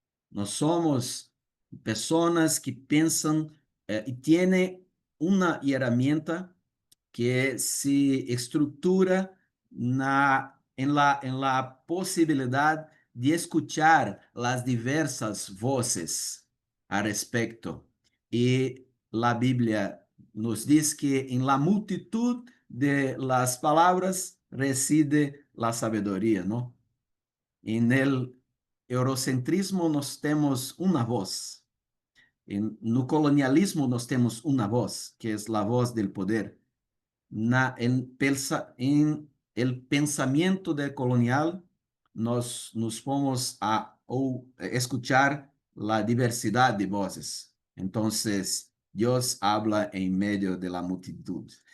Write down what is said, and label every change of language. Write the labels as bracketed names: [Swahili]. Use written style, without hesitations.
[Spanish] No somos personas que piensan y tienen una herramienta que se estructura en la posibilidad de escuchar las diversas voces al respecto. Y la Biblia nos dice que en la multitud de las palabras reside la sabiduría, ¿no? En el [Portuguese] eurocentrismo nós temos uma voz. No colonialismo nós temos uma voz, que é a voz do poder. [Spanish] En el pensamiento decolonial, [Portuguese] nos pomos [Spanish] a escuchar la diversidad de voces. Entonces, Dios habla en medio de la multitud.